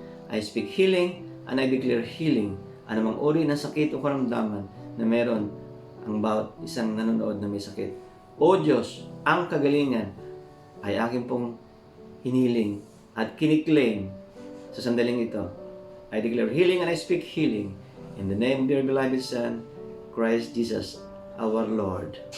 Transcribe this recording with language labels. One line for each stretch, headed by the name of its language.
English: I speak healing and I declare healing.
Filipino: Anumang uri ng sakit o karamdaman na meron ang bawat isang nanonood na may sakit. O Diyos, ang kagalingan ay aking pong hiniling at kiniklaim sa sandaling ito.
English: I declare healing and I speak healing in the name of your beloved Son, Christ Jesus, our Lord.